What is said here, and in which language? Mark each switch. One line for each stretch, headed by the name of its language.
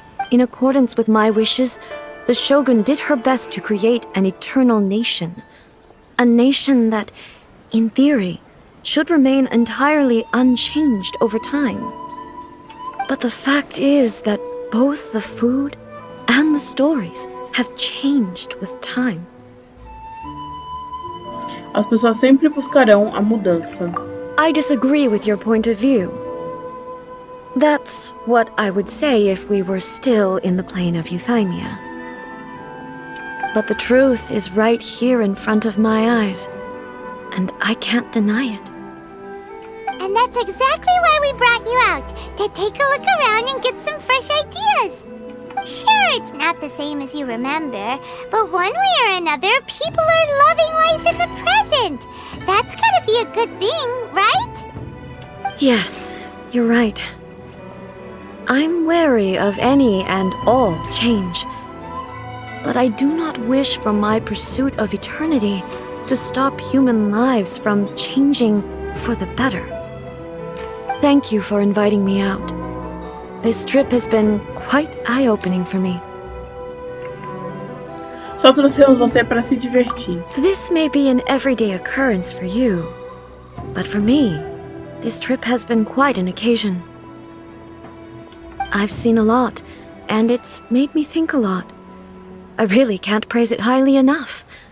English: In accordance with my wishes, the Shogun did her best to create an eternal nation. A nation that, in theory, should remain entirely unchanged over time. But the fact is that both the food and the stories have changed with time.
Portuguese: As pessoas sempre buscarão a mudança.
English: I disagree with your point of view. That's what I would say if we were still in the plane of Euthymia. But the truth is right here in front of my eyes, and I can't deny it. And that's exactly why we brought you out, to take a look around and get some fresh ideas. Sure, it's not the same as you remember, but one way or another, people are loving life in the present. That's gotta be a good thing, right? Yes, you're right. I'm wary of any and all change. But I do not wish for my pursuit of eternity to stop human lives from changing for the better. Thank you for inviting me out. This trip has been quite eye-opening for me.
Portuguese: Só trouxemos você para se divertir.
English: This may be an everyday occurrence for you, but for me, this trip has been quite an occasion. I've seen a lot, and it's made me think a lot. I really can't praise it highly enough.